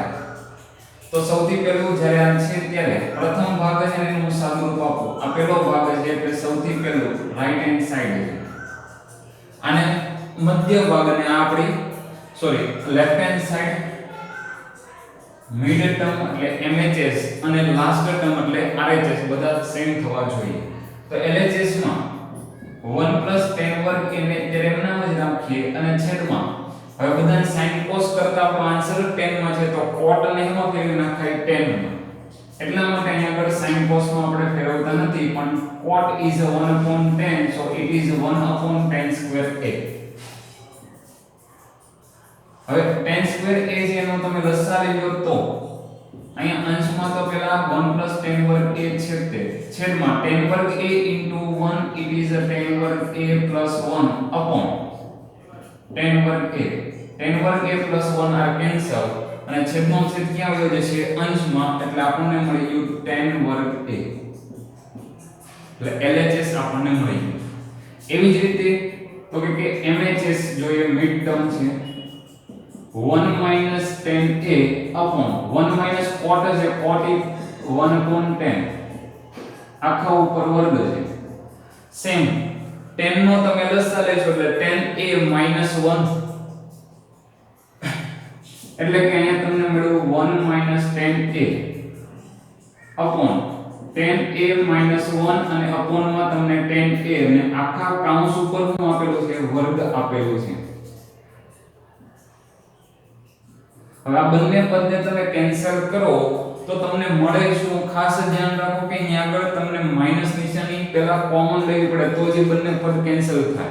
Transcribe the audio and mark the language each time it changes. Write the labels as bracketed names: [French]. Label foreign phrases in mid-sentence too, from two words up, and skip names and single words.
[Gujarati] તો સૌથી પહેલું જ્યારે આ છે ત્યારે પ્રથમ ભાગ છે એનું હું સાદુરૂપ આપું. આ પહેલો ભાગ છે એટલે સૌથી પહેલું [English] right hand side [Gujarati] છે, અને મધ્ય ભાગ અને આ આપણી [English] left hand side, mid term [Gujarati] એટલે MHS અને [English] last term [Gujarati] એટલે RHS બધા સેમ થવા જોઈએ. તો LHS માં [English] 1 plus tan [Gujarati] વર્ગ એને ત્યારે એમ નામ જ રાખીએ અને છેદમાં હવે બધાને [English] sin cos [Gujarati] કરતા આપણો આન્સર tan માં છે, તો cot ને એમાં ફેરવી નાખાય tan માં. એટલા માટે અહીં આગળ [English] sin cos [Gujarati] માં આપણે ફેરવતા નથી, પણ [English] cot is 1 upon tan, so it is 1 upon tan square a. [Gujarati] હવે tan square a છે એનો તમે લસા લઈ લો તો અહીંયા અંશમાં તો પેલા [English] 1 plus tan [Gujarati] વર્ગ a છે તે છેદમાં tan વર્ગ [English] a into 1 it is a tan [Gujarati] વર્ગ [English] a plus 1 upon tan [Gujarati] વર્ગ a. tan વર્ગ [English] a plus 1 are cancel [Gujarati] અને છેદનો છેદ ક્યાં આવ્યો જશે અંશમાં, એટલે આપણને મળી ગયું tan વર્ગ a. એટલે LHS આપણને મળી ગયું. એવી જ રીતે તો કે MHS જોઈએ, [English] mid term [Gujarati] છે [English] 1 minus tan a upon 1 minus cot [Gujarati] છે, [English] cot is 1 upon tan [Gujarati] આખા ઉપર વર્ગ છે. સેમ tan નો તમે લસા લેશો એટલે [English] tan a minus 1 [Gujarati] એટલે કે અહીંયા તમને મળ્યું [English] 1 minus tan a upon tan a minus 1 [Gujarati] અને upon માં તમને [English] tan a [Gujarati] અને આખા કૌંસ ઉપર શું આપેલું છે વર્ગ આપેલું છે. હવે આ બંને પદને તમે કેન્સલ કરો તો તમને મળે શું, ખાસ ધ્યાન રાખો કે અહીં આગળ તમને માઈનસ નિશાની પહેલા કોમન લેવી પડે તો જે બંને પદ કેન્સલ થાય.